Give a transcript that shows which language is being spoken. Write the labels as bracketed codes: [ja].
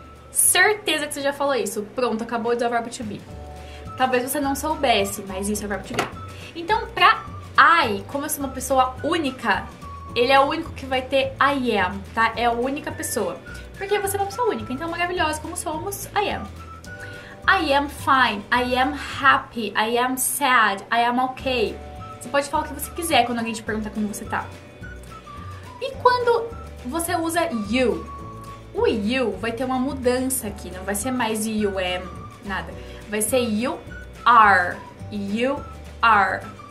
[pt] Certeza que você já falou isso. Pronto, acabou de usar o verbo to be. Talvez você não soubesse, mas isso é o verbo to be. Então, pra I, como eu sou uma pessoa única, ele é o único que vai ter [en] I am, [pt] tá? É a única pessoa. Porque você é uma pessoa única, então maravilhosa como somos, [en] I am. I am fine, I am happy, I am sad, I am okay. [pt] Você pode falar o que você quiser quando alguém te perguntar como você tá. E quando você usa you? O you vai ter uma mudança aqui, não vai ser mais [en] you am, [pt] nada. Vai ser [en] you are, you are.